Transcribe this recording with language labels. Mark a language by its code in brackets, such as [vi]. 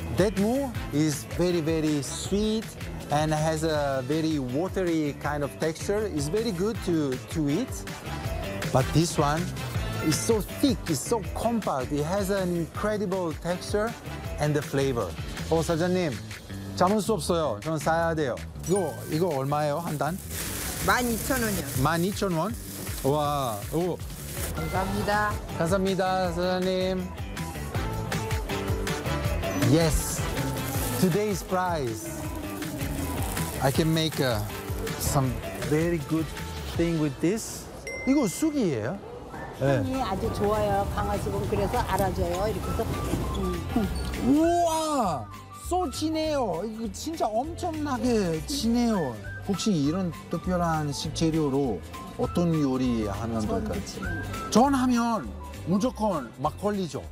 [en] That mu is very, very sweet and has a very watery kind of texture. It's very good to eat. But this one is so thick, it's so compact. It has an incredible texture and the flavor. [ko] Oh, 사장님, 잡을 수 없어요. 저는 사야 돼요. 이거 얼마예요, 한 단? 12,000원이요. 12,000원? 와, 오. 감사합니다. 감사합니다, 사장님. [en] Yes, today's prize. I can make some very good thing with this. [ko] 이거 쑥이에요? 향이 네. 아주 좋아요. 강화 지금 그래서 알아줘요. 이렇게 해서. 우와! 쏘 진해요. 이거 진짜 엄청나게 진해요. 혹시 이런 특별한 식재료로 어떤 요리 하면 될까요? 전 하면 무조건 막걸리죠.